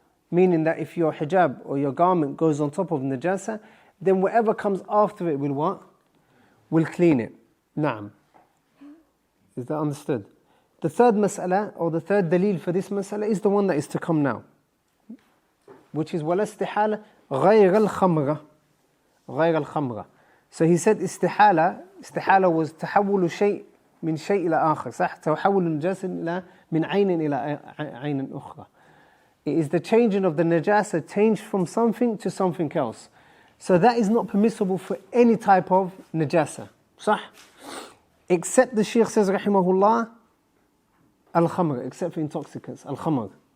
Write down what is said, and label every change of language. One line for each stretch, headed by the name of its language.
English: Meaning that if your hijab or your garment goes on top of najasa, then whatever comes after it will what? Will clean it. Na'am. Is that understood? The third mas'ala, or the third dalil for this mas'ala, is the one that is to come now, which is
Arabic: وَلَا اسْتِحَالَ غَيْرَ الْخَمْرَةِ. غَيْرَ الْخَمْرَةِ.
English: So he said
Arabic: استحالة was تحول شيء من شيء إلى آخر. صح؟ تحول النجاسة إلى من عين إلى عين أخرى.
English: It is the changing of the najasa, changed from something to something else. So that is not permissible for any type of najasa. صح? Except the Shaykh says rahimahullah, al-khamr, except for intoxicants, al-khamr.